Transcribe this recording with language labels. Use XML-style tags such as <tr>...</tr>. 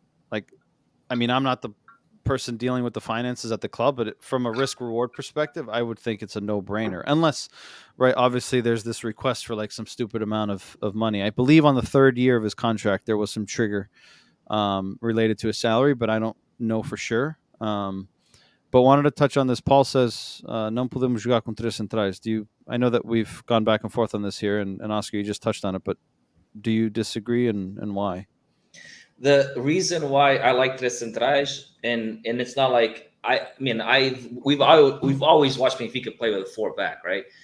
<en>Like, I mean, I'm not the person dealing with the finances at the club, but from a risk reward perspective, I would think it's a no-brainer. Unless, right, obviously there's this request for like some stupid amount of money. I believe on the 3rd year of his contract, there was some trigger related to his salary, but I don't know for sure. But wanted to touch on this. Paul says,</en> <pt>não podemos jogar com 3 centrais.</pt> <en>I know that we've gone back and forth on this here, and Oscar, you just touched on it, but do you disagree, and why? The reason why I like 3 centrais, and it's not like we've always watched Benfica play with a 4-back, right?</en>